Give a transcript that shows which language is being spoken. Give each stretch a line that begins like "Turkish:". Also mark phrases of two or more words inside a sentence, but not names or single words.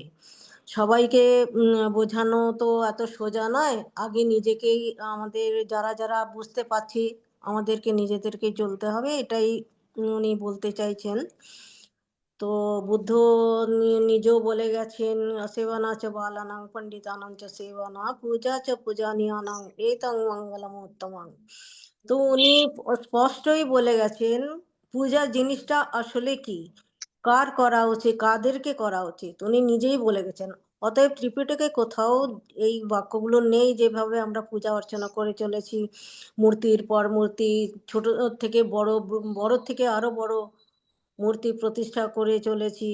Bangla: সবাইকে বোঝানো তো এত সোজা নয়। আগে নিজেকেই আমাদের যারা যারা বুঝতে পারছি আমাদেরকে নিজেদেরকে চলতে হবে, এটাই উনি বলতে চাইছেন। তো বুদ্ধ নিজেও বলে গেছেন,
Pali: সেবনা চ বালানাং পণ্ডিতানাং চ সেবনা পূজা চ পূজনীয়ানাং এতং মঙ্গলম উত্তমং।
Bangla: তো উনি স্পষ্টই বলে গেছেন পূজা জিনিসটা আসলে কি। কার করা উচিত, কাদেরকে করা উচিত উনি নিজেই বলে গেছেন। অতএব ত্রিপিটকে কোথাও এই বাক্যগুলো নেই যেভাবে আমরা পূজা অর্চনা করে চলেছি, মূর্তির পর মূর্তি, ছোট থেকে বড়, বড় থেকে আরো বড় মূর্তি প্রতিষ্ঠা করে চলেছি।